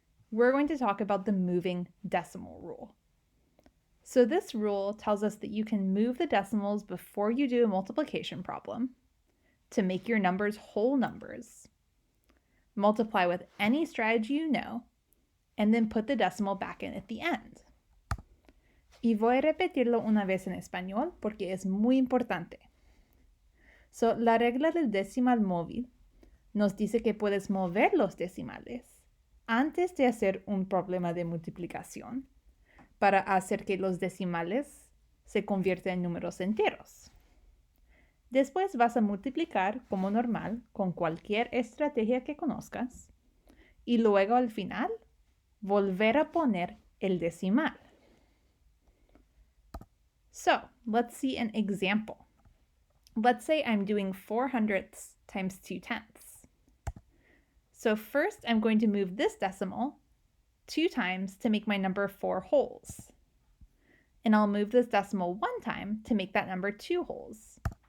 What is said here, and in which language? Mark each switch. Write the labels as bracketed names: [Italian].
[English] We're going to talk about the moving decimal rule. So this rule tells us that you can move the decimals before you do a multiplication problem to make your numbers whole numbers, multiply with any strategy you know, and then put the decimal back in at the end. [Spanish] Y voy a repetirlo una vez en español porque es muy importante. So, la regla del decimal móvil nos dice que puedes mover los decimales antes de hacer un problema de multiplicación para hacer que los decimales se conviertan en números enteros. Después vas a multiplicar como normal con cualquier estrategia que conozcas y luego al final volver a poner el decimal. [English] So, let's see an example. Let's say I'm doing 400ths times 2/10. So first I'm going to move this decimal 2 times to make my number 4 wholes. And I'll move this decimal 1 time to make that number 2 wholes.